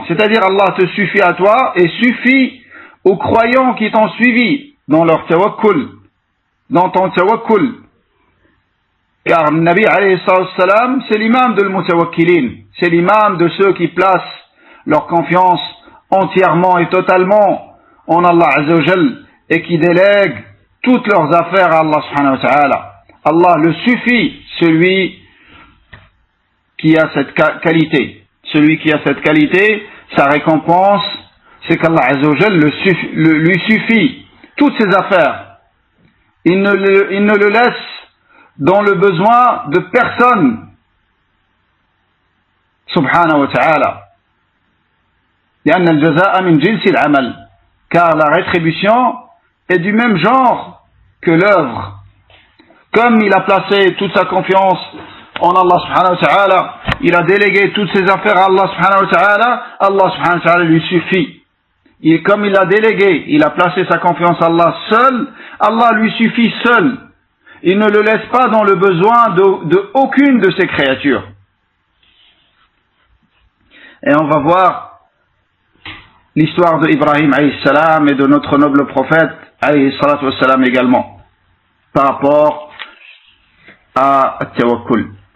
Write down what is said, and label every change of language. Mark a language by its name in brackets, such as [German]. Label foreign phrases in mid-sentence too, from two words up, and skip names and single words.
[French] C'est-à-dire Allah te suffit à toi et suffit aux croyants qui t'ont suivi dans leur tawakkul, dans ton tawakkul. Car le [Arabic] نبي عليه السلام, [French] c'est l'imam de l'mutawakkilin, c'est l'imam de ceux qui placent leur confiance entièrement et totalement en [Arabic] الله عز وجل [French] et qui délèguent toutes leurs affaires à [Arabic] الله سبحانه وتعالى. [French] Allah le suffit, celui qui a cette qualité. Celui qui a cette qualité, sa récompense, c'est qu' [Arabic] الله عز وجل [French] lui suffit toutes ses affaires. Il ne le laisse dans le besoin de personne. [Arabic] سبحانه وتعالى. لأن الجزاء من جنس العمل. [French] Car la rétribution est du même genre que l'œuvre. Comme il a placé toute sa confiance en [Arabic] الله سبحانه وتعالى, [French] il a délégué toutes ses affaires à [Arabic] الله سبحانه وتعالى, الله سبحانه وتعالى [French] lui suffit. Et comme il a délégué, il a placé sa confiance à Allah seul, Allah lui suffit seul. Il ne le laisse pas dans le besoin de aucune de ses créatures. Et on va voir l'histoire de Ibrahim [Arabic] عليه السلام [French] et de notre noble prophète [Arabic] عليه الصلاة والسلام [French] également, par rapport à Tawakkul.